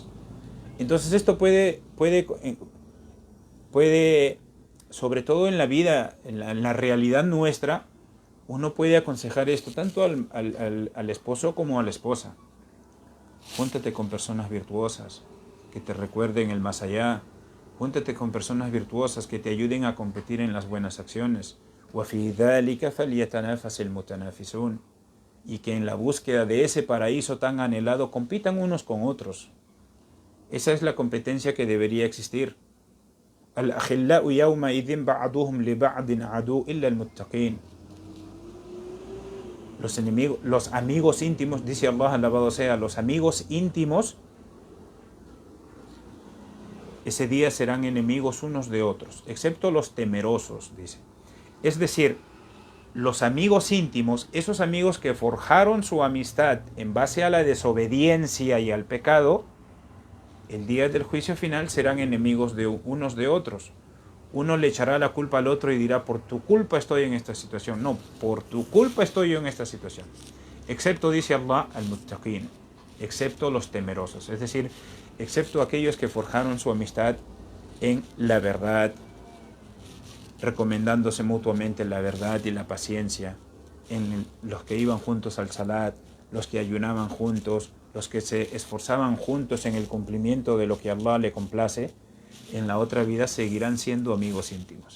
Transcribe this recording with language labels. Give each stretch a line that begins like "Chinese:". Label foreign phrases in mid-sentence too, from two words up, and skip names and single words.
Spanish: Entonces esto puede sobre todo en la vida, en la realidad nuestra, uno puede aconsejar esto tanto al esposo como a la esposa. Júntate con personas virtuosas que te recuerden el más allá. Júntate con personas virtuosas que te ayuden a competir en las buenas acciones.
Arabic: وَفِي ذَلِكَ فَلْيَتَنَافَسِ الْمُتَنَافِسُونَ.
Spanish: Y que en la búsqueda de ese paraíso tan anhelado compitan unos con otros. Esa es la competencia que debería existir.
Arabic: الْأَخِلَّاءُ يَوْمَئِذٍ بَعْضُهُمْ لِبَعْضٍ عَدُوٌّ إِلَّا الْمُتَّقِينَ.
Spanish: Los amigos íntimos, dice Allah, alabado sea, los amigos íntimos ese día serán enemigos unos de otros, excepto los temerosos, dice. Es decir, los amigos íntimos, esos amigos que forjaron su amistad en base a la desobediencia y al pecado, el día del juicio final serán enemigos de unos de otros. Uno le echará la culpa al otro y dirá, por tu culpa estoy en esta situación. No, por tu culpa estoy yo en esta situación. Excepto, dice Allah, al-muttaqin, excepto los temerosos. Es decir, excepto aquellos que forjaron su amistad en la verdad, recomendándose mutuamente la verdad y la paciencia, en los que iban juntos al salat, los que ayunaban juntos, los que se esforzaban juntos en el cumplimiento de lo que Allah le complace, en la otra vida seguirán siendo amigos íntimos.